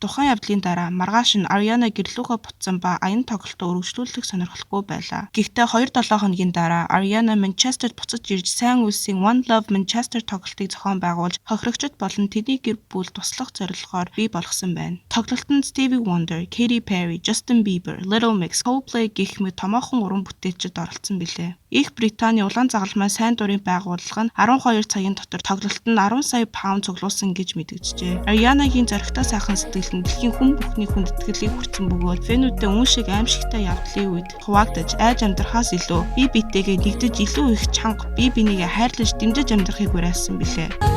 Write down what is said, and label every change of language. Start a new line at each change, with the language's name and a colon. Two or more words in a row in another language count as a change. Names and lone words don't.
Mongolian: Тухайн явдлын дараа маргааш нь Ariana гэрлүүгөө буцсан ба аян тоглолт өргөжлүүлэх сонирхолтой байлаа. Гэхдээ 2-7 хоногийн дараа Ariana Manchesterт буцаж ирж сайн үлсийн One Love Manchester тоглолтыг зохион байгуулж, хохирогчид болон тэдний гэр бүл туслах зорилгоор бий болгосон байна. Тоглолтод Stevie Wonder, Katy Perry, Justin Bieber, Little Mix, Coldplay гэх мэт томоохон уран бүтээлчид оролцсон билээ. Их Британий улаан загалмай сайн дурын байгууллага нь 12 цагийн дотор тоглолтод 10 сая паунд цуглуулсан гэж мэдэгджээ. Ariana-гийн зоригтой сайхан сэтгэл нь дэлхийн хүн бүхний хүнд итгэлийг хүртсэн бөгөөд фэнүүдээ үн шиг аимшигтай явдлын үед хуваагдаж айж амьдрахаас илүү бие биетэйгээ нэгдэж илүү их чанга бие бинийгээ хайрлаж дэмжиж амьдрахыг уриалсан билээ.